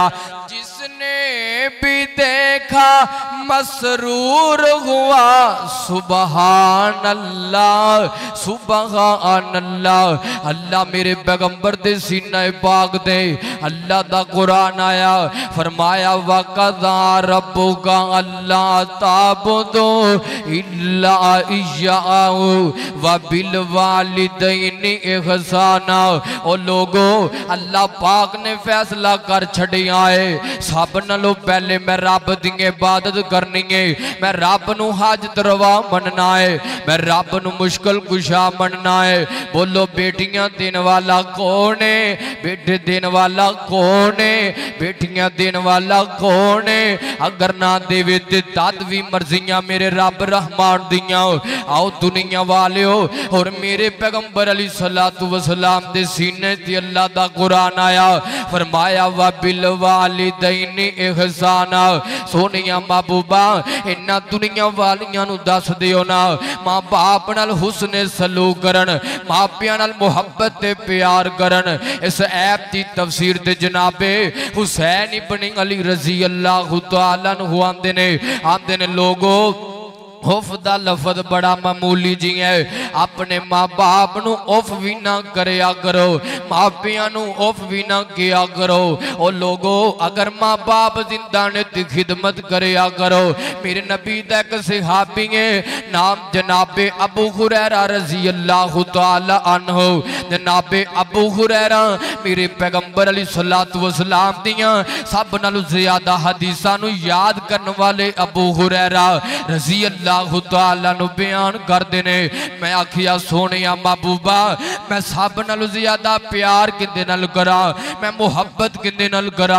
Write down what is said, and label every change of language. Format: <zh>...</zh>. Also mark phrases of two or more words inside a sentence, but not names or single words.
<ur>جس نے بھی دیکھا مسرور ہوا</ur> <ar>سبحان الله سبحان الله.</ar> <pa>اللہ میرے پیغمبر دے سینہ پاک دے اللہ دا قرآن آیا فرمایا</pa> <ar>وقضى ربك ألا تعبدوا إلا إياه وبالوالدين إحسانا.</ar> <pa>او لوکو اللہ پاک نے فیصلہ کر چھڈیا اے سب نالوں پہلے میں رب دی عبادت کرنی اے، میں رب نوں حاجت روا منناں اے، میں رب نوں مشکل کشا منناں اے. بولو دھیاں دین والا کون اے، پتر دین والا کون اے، دھیاں دین والا کون اے. اگر نہ دیوے تے تد وی مرضیاں میرے رب رحمان دیاں. آؤ دنیا والے ہو اور میرے پیغمبر</pa> <ar>عليه الصلاة والسلام</ar> <pa>دے سینے تے اللہ دا قرآن آیا فرمایا</pa> <ar>وبالوالدين إحسانا.</ar> <pa>سوہنیا محبوبا اینہاں دنیا والیاں نوں دس دیو ناں ماں باپ نال حسن سلوک کرن، ماپیاں نال محبت تے پیار کرن. اس ایپ دی تفسیر تے جناب حسین ابن علی</pa> <ar>رضي الله تعالى عنه</ar> <pa>آندے نے لوکو اف دا لفظ بڑا معمولی جیہا اے. اپنے ماں باپ نوں اف وی نہ کریا کرو، ماپیاں نوں اف وی نہ کیا کرو. او لوکو اگر ماں باپ زندہ نے تے خدمت کریا کرو. میرے نبی دا اک صحابی اے ناں جناب ابو ہریرہ</pa> <ar>رضي الله تعالى عنه.</ar> <pa>جناب ابو ہریرہ میرے پیغمبر</pa> <ar>صلى الله عليه وسلم</ar> <pa>دیاں سب نالوں زیادہ حدیثاں نوں یاد کرن والے ابو ہریرہ</pa> <ar>رضي الله تعالى عنه</ar> <pa>بیان کردے نے. میں آکھیا سوہنے محبوبا میں سب نالوں زیادہ پیار کہدے نال کراں، میں محبت کہدے نال کراں.</pa>